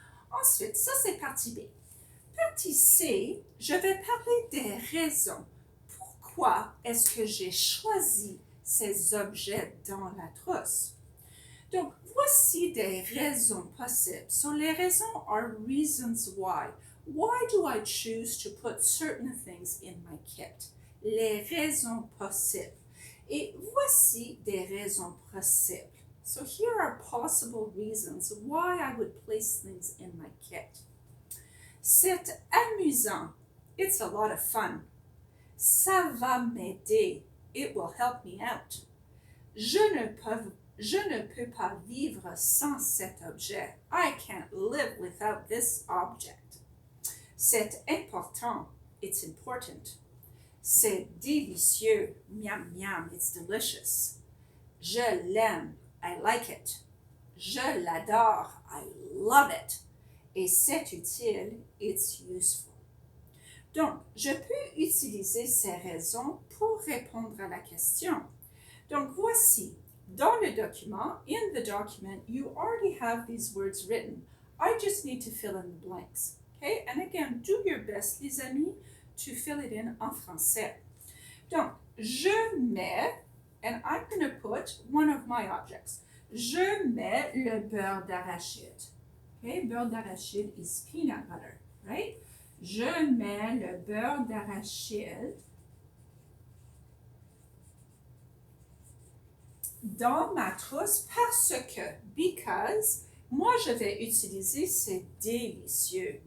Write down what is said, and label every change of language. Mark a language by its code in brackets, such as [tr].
[fr] Ensuite, ça c'est partie B. Partie C, je vais parler des raisons. Pourquoi est-ce que j'ai choisi ces objets dans la trousse? Donc, voici des raisons possibles. [en] So, [fr] les raisons [en] are reasons why. Why do I choose to put certain things in my kit? [fr] Les raisons possibles. Et voici des raisons possibles. [en] So here are possible reasons why I would place things in my kit. [fr] C'est amusant. [en] It's a lot of fun. [fr] Ça va m'aider. [en] It will help me out. [fr] Je ne peux pas vivre sans cet objet. [en] I can't live without this object. [fr] C'est important. [en] It's important. [fr] C'est délicieux. Miam, miam, [en] it's delicious. [fr] Je l'aime. [en] I like it. [fr] Je l'adore. [en] I love it. [fr] Et c'est utile. [en] It's useful. [fr] Donc, je peux utiliser ces raisons pour répondre à la question. Donc, voici. Dans le document, [en] in the document, you already have these words written. I just need to fill in the blanks. Okay? And again, do your best, [fr] les amis, [en] to fill it in [fr] en français. Donc, je mets, [en] and I'm going to put one of my objects. [fr] Je mets le beurre d'arachide. Okay? Beurre d'arachide [en] is peanut butter, right? [fr] Je mets le beurre d'arachide dans ma trousse because, moi je vais utiliser c'est délicieux.